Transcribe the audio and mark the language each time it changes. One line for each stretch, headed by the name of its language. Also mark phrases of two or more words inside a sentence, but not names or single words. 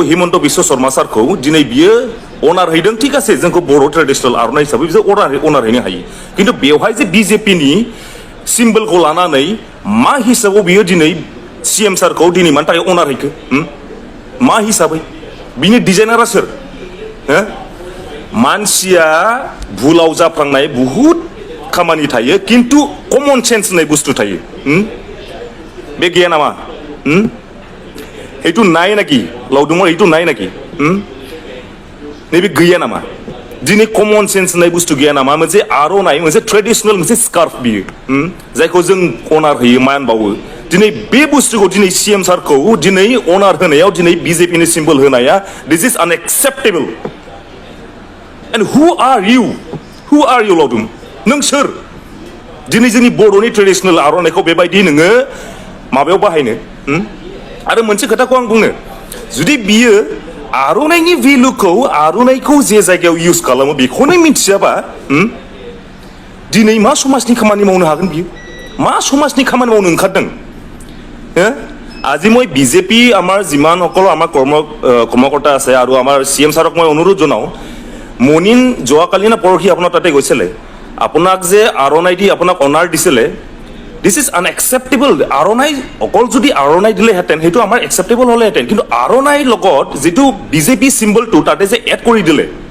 Bodo: हिमन्त बिश्व शर्मा सारखौ दिनै बियो अनार हैदों ठीक আছে जोंखौ बर' ट्रेडिशनेल आर'नाइ हिसाबै बिसोर अनार हैनो हायो किन्तु बेवहाय जे बिजेपिनि सिम्बलखौ लानानै मा हिसाबाव बियो दिनै सीएम सारखौ दिनै मानि थाखाय अनार हैखो मा हिसाबै बिनि डिजाइनारा सोर मानसिया भुलाव जाफ्लांनाय बुहुत खामानि थायो किन्तु
English: common sense
Bodo: होननाय बुस्थु थायो बे गैया नामा
Assamese: এইটো নাই নাকি লাউদুমৰ এইটো নাই নাকি
Bodo: नैबे गैया नामा दिनै
English: common sense
Bodo: होननाय बुस्थु गैया नामा मोनसे आर'नाइ मोनसे ट्रेडिशनेल मोनसे स्कार्फ बियो जायखौ जों अनार होयो मान बावो दिनै बे बुस्थुखौ दिनै सीएम सारखौ दिनै अनार होनायाव दिनै बिजेपिनि सिम्बल होनाया
English: this is unacceptable and who are you
Bodo: लावदुम नों सोर दिनै जोंनि बर'नि ट्रेडिशनेल आर'नाइखौ बेबायदि नोङो माबायाव बाहायनो आरो मोनसे खोथाखौ आं बुंनो जुदि बियो आर'नाइनि भेलुखौ आर'नाइखौ जे जायगायाव इउज खालामो बेखौनो मिथियाबा दिनै मा समाजनि खामानि मावनो हागोन बियो मा समाजनि खामानि मावनो ओंखारदों
Assamese: আজি মই বিজেপি আমাৰ যিমানসকল আমাৰ কৰ্মকৰ্তা আছে আৰু আমাৰ চিএম ছাৰক মই অনুৰোধ জনাওঁ মনিন যোৱাকালি না পৰহি আপোনাৰ তাতে গৈছিলে আপোনাক যে আৰ'নাই দি আপোনাক অনাৰ দিছিলে
English: this is unacceptable
Assamese: আৰ'নাই অকল যদি আৰ'নাই দিলেহেঁতেন সেইটো আমাৰ একচেপ্টেবল হ'লেহেঁতেন কিন্তু আৰ'নাইৰ লগত যিটো বিজেপি চিম্বলটো তাতে যে এড কৰি দিলে